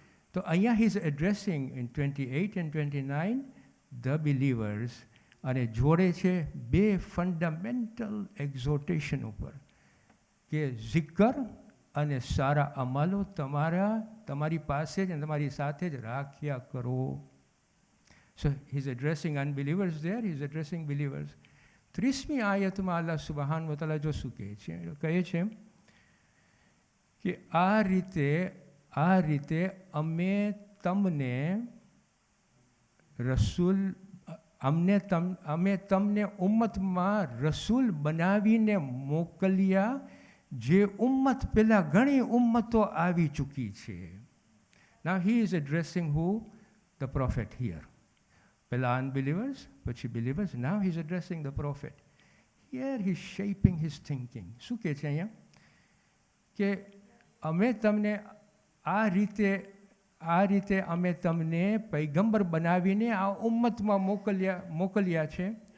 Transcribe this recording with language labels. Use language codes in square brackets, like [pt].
[gu] તો અહીંયા [en] he is addressing in 28 and 29 the believers, [gu] અને જોડે છે બે ફંડામેન્ટલ એક્ઝોટેશન ઉપર કે zikr અને સારા અમલો તમારી પાસે જ અને તમારી સાથે જ રાખ્યા કરો. [en] So he's addressing unbelievers there, he's addressing believers. [gu] 30મી આયતમાં અલ્લાહ સુબહાન વ તઆલા જો શું કહે છે કે આ રીતે અમે તમને ઉમ્મતમાં રસૂલ બનાવીને મોકલ્યા, જે ઉમ્મત પહેલાં ઘણી ઉમ્મતો આવી ચૂકી છે. [en] Now he is addressing who? The prophet here. [gu] પહેલાં unbelievers, પછી believers. [en] Now he is addressing the prophet. Here he is shaping his thinking. [gu] શું કહે છે અહીંયા? કે અમે તમને આ રીતે અમે તમને પૈગંબર બનાવીને આ ઉમ્મતમાં મોકલ્યા છે.